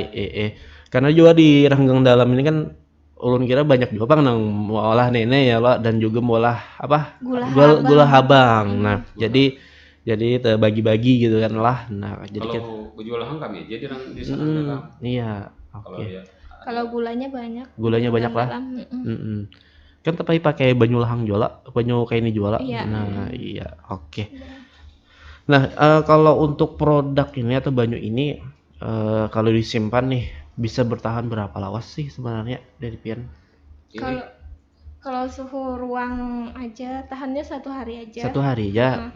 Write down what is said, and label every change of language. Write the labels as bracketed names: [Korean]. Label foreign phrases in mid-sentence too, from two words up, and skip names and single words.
[Banjar] Karena juga di Ranggang Dalam ini kan ulun kira banyak juga bang nang mau olah nenek ya lo dan juga mau olah apa gula habang. Nah, jadi terbagi-bagi gitu kan lah. Nah, jadi kalau jual hang kami jadi di sana. Iya, oke. Kalau gulanya banyak. Gulanya banyak lah. Kan tapi pakai banyu lahang juala, banyu kayak ini juala. Nah, iya, oke. Nah, kalau untuk produk ini atau banyu ini kalau disimpan nih bisa bertahan berapa lawas sih sebenarnya dari pian? Kalau suhu ruang aja tahannya 1 hari aja. 1 hari ya.